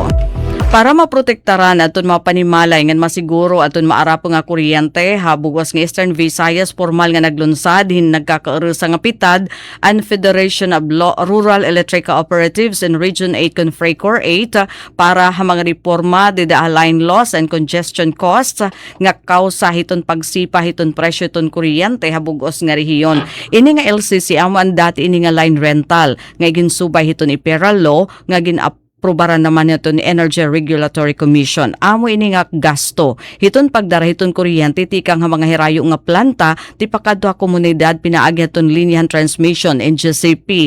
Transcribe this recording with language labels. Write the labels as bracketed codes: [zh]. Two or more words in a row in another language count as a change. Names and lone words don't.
[war] Para maprotektaran aton mapanimalay ngan masiguro aton maarapo nga kuryente habugwas nga Eastern Visayas formal nga naglunsad hin nagkakaerusa nga pitad ang Federation of Rural Electric Cooperatives in Region 8 Confracor 8 para ha mga reforma dida [en] line loss and congestion costs [war] nga kausa hiton pagsipa hiton presyo hiton kuryente habugos nga rehiyon. Ini nga LCC amo ang dati ini nga [en] line rental [war] nga ginsubay hiton IPERA law nga probaran naman ito ni Energy Regulatory Commission. Amo ini nga gasto. Hiton pagdara hiton kuryente tikang nga mga hirayo nga planta ti pakadto komunidad pinaagi hiton linyahan transmission NGCP.